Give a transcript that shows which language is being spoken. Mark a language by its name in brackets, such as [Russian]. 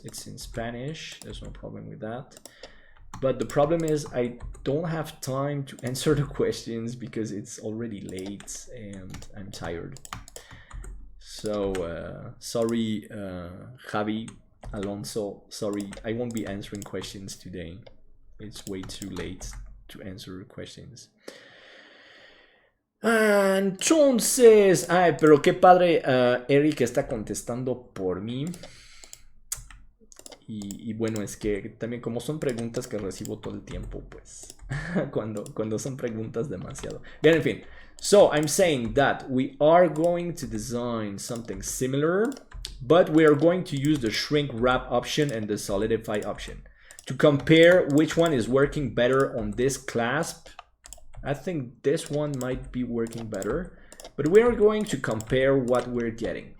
[English] It's in Spanish. There's no problem with that. But the problem is I don't have time to answer the questions because it's already late and I'm tired. So sorry, Javi, Alonso, sorry, I won't be answering questions today. It's way too late to answer questions. [Spanish] Entonces, ay, pero qué padre, Eric está contestando por mí. Y bueno, es que también como son preguntas que recibo todo el tiempo, pues, cuando son preguntas demasiado. Bien, en fin. [English] So, I'm saying that we are going to design something similar, but we are going to use the shrink wrap option and the solidify option to compare which one is working better on this clasp. I think this one might be working better, but we are going to compare what we're getting.